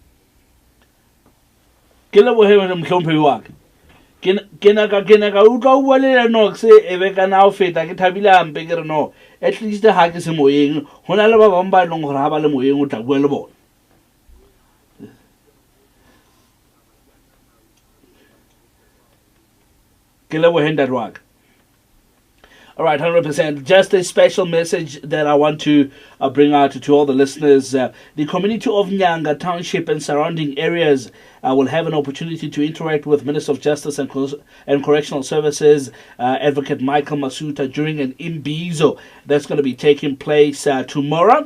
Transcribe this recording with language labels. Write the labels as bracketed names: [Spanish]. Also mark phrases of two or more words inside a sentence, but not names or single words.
[Southern Sotho] Ke lebohe mohlomphehi wa ka. Ke na ka utlwa o bua le Lennox e be kana o feta ke thabile hampe ke re no [English] at least [Southern Sotho] ha ke se moyeng ho na le ba bang ba leng hore ha ba le moyeng o tla bua le bona. Ke lebohe ntate wa ka. [English] All right, 100%. Just a special message that I want to bring out to all the listeners. The community of Nyanga Township and surrounding areas will have an opportunity to interact with Minister of Justice and Correctional Services, Advocate Michael Masuta, during an imbizo that's going to be taking place tomorrow.